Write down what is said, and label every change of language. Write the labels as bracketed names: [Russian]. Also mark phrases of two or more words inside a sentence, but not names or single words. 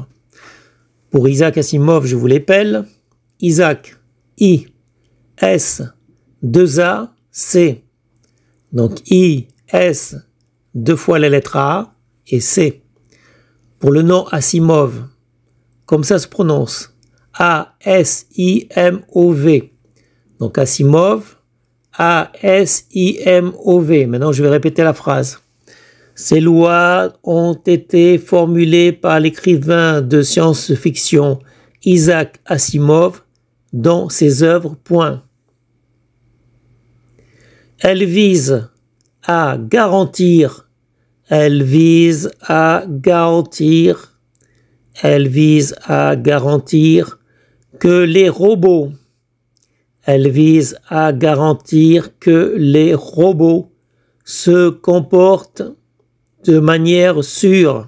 [French] Pour Isaac Asimov, je vous l'appelle Isaac, I, S, 2A, C. Donc I, S, 2 fois la lettre A et C. Pour le nom Asimov, comme ça se prononce, A-S-I-M-O-V. Donc Asimov, A-S-I-M-O-V. Maintenant, je vais répéter la phrase. Ces lois ont été formulées par l'écrivain de science-fiction Isaac Asimov dans ses œuvres. Point. Elles visent à garantir que les robots se comportent de manière sûre.